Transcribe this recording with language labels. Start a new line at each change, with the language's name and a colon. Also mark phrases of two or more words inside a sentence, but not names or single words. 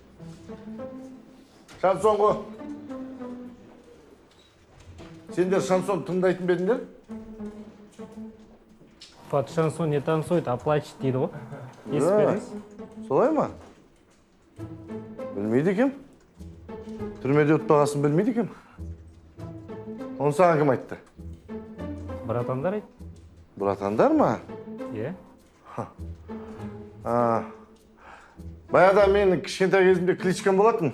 Kazakh: Шансон ғой. Сендер шансон тыңдайтын ба едіңдер?
Russian: Под шансон не танцует, а плачет
Kazakh: дейді ғой. Естіп беріңіз. Солай ма? Білмейді екем. Түрмеде ұтпағасын білмейді екем. Оны саған кім айтты? Братандар айт. Бұратандар ма? Е? Баяғыда мен кішкентай кезімде кличкам болатын.